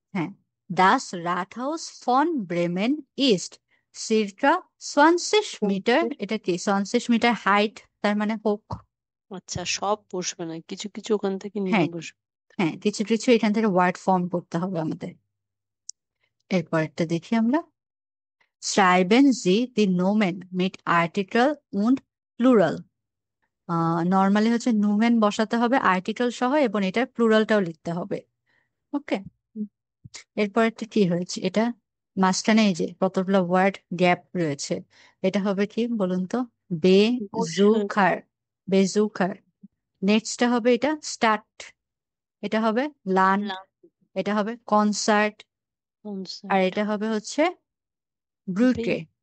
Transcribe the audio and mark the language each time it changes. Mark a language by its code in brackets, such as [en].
[bn] হ্যাঁ, [de] দাস রাটহাউস ফন ব্রেমেন ইস্ট সিরকা 20 মিটার, [bn] এটা কি 20 মিটার হাইট, তার মানে হোক। আচ্ছা সব বসবে না, কিছু কিছু ওখান থেকে নিয়ে হ্যাঁ বসবে। হ্যাঁ, কিছু কিছু এখান থেকে ওয়ার্ড ফর্ম করতে হবে আমাদের। এরপর একটা দেখি আমরা, [de] schreiben Sie die Nomen mit Artikel und Plural। [bn] Normally হচ্ছে নুমেন বসাতে হবে আর্টিকেল সহ, এবং এটার প্লুরালটাও লিখতে হবে। ওকে, হুম। এরপর একটা কি হয়েছে, এটা মাঝখানে এই যে কতগুলো ওয়ার্ড গ্যাপ রয়েছে, এটা হবে কি বলুন তো? বেজুখার, বেজুখার। নেক্সটটা হবে এটা স্টার্ট, এটা হবে লান, এটা হবে কনসার্ট, আর এটা হবে হচ্ছে ব্রুকে।